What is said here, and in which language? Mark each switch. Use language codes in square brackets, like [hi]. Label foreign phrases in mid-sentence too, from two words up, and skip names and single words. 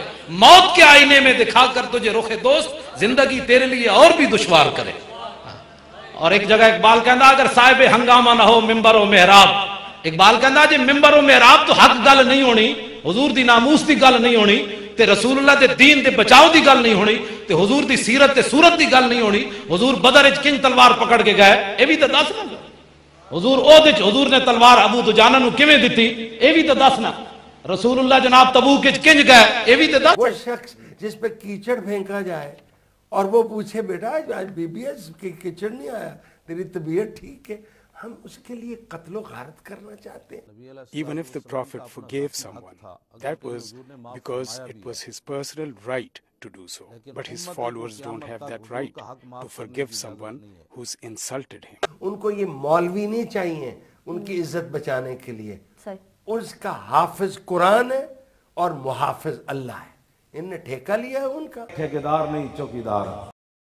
[ur] موت کے آئینے میں دکھا کر تجھے رخ دوست زندگی تیرے لیے اور بھی دشوار کرے. [pa] اور ایک جگہ اقبال کہندا [ur] اگر صاحب ہنگامہ نہ ہو ممبر و محراب، [pa] اقبال کہندا جی ممبر و محراب تو حق گل نہیں ہونی، حضور دی ناموس دی گل نہیں ہونی، تے رسول اللہ دے دین دے بچاؤ دی گل نہیں ہونی، تے حضور دی سیرت تے صورت دی گل نہیں ہونی. حضور بدر وچ کنج تلوار پکڑ کے گئے، اے بھی تے دسنا. حضور عہد وچ حضور نے تلوار ابو دجانہ نو کیویں دتی، اے بھی تے دسنا. رسول اللہ جناب تبوک وچ کنج گئے، اے بھی تے دس. [ur] وہ شخص جس پہ کیچڑ پھینکا جائے اور وہ پوچھے بیٹا آج بی بی ایس کیچڑ نہیں آیا، تیری طبیعت ٹھیک ہے، ہم اس کے لیے قتل و غارت کرنا چاہتے ہیں. [en] Even if the Prophet forgave someone, that was because it was his personal right to do so. But his followers don't have that right to forgive someone who's insulted him. [ur] ان کو یہ مولوی نہیں چاہیے ان کی عزت بچانے کے لیے. اس کا حافظ قرآن ہے اور محافظ اللہ ہے. ان نے ٹھیکہ لیا ہے ان کا. ٹھیکیدار نہیں چوکیدار.